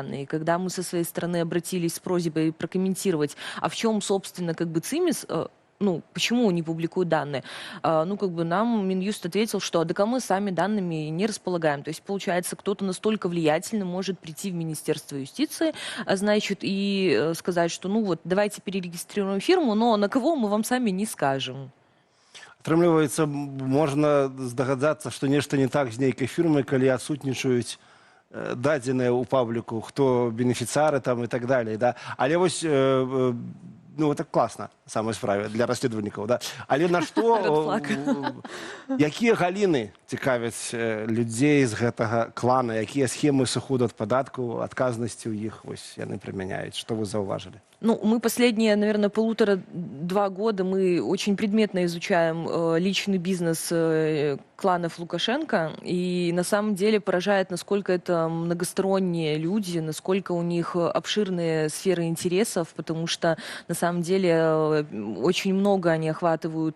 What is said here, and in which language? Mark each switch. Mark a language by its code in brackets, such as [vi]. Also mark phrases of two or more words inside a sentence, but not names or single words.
[ru] И когда мы со своей стороны обратились с просьбой прокомментировать, а в чем, собственно, как бы ЦИМИС, ну, почему не публикуют данные? Ну, как бы нам Минюст ответил, что да мы сами данными не располагаем. То есть, получается, кто-то настолько влиятельный может прийти в Министерство юстиции, значит, и сказать, что, ну вот, давайте перерегистрируем фирму, но на кого мы вам сами не скажем. [be] Атрымліваецца, можна здагадацца, што нешта не так з нейкай фірмай, калі адсутнічаюць дадзеныя ў пабліку, хто бенефіцыары там і так далей, да? Але вось [ru] ну это класна самой [be] справе для расследавальнікаў, да? Але на што якія галіны цікавяць людзей з гэтага клана, якія схемы сыходу ад падаткаў, адказнасці ў іх вось яны прымяняюць, што вы заўважылі? [ru] Ну, мы последние, наверное, 1,5-2 года мы очень предметно изучаем личный бизнес кланов Лукашенко, и на самом деле поражает, насколько это многосторонние люди, насколько у них обширные сферы интересов, потому что на самом деле очень много они охватывают